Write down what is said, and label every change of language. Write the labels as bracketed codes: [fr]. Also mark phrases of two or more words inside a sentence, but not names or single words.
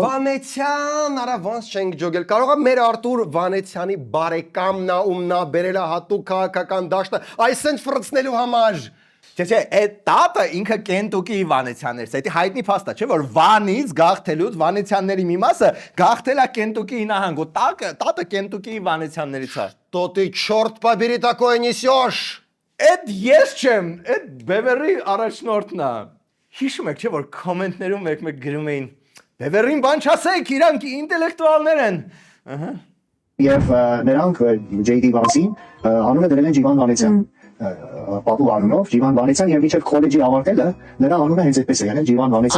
[hy] Վանեցյան, արա ոնց չենք ջոգել։ Կարող է մեր Արտուր Վանեցյանի բարեկամն է, ում նա բերել է հատուկ քաղաքական դաշտը, այսինքն ֆրծնելու համար։ Չէ, այդ տատը ինքը Կենտուկի Վանեցյաններից է, դա հայտնի փաստ է, չէ՞ որ Վանից գաղթելուց Վանեցյանների մի մասը գաղթել է Կենտուկի նահանգ, ու տատը Կենտուկի Վանեցյաններից է։ [ru] Что ты чёрт побери такое несешь։ [hy] Այդ ես չեմ, այդ Բևերի առաջնորդն է։ Հիշում եք, չէ՞ որ կոմենտներում մեկ գրում էին Բևերին բան չասեք, իրանք ինտելեկտուալներ են։ Ահա։ Եվ նրանք J.D. Vance-ին անունը դրել են Ջիվան Վանեցյան։ Պապու անունով Ջիվան Վանեցյան եւ մինչեւ քոլեջի ավարտելը նրա անունը հենց այդպես է եղել Ջիվան Վանեցյան։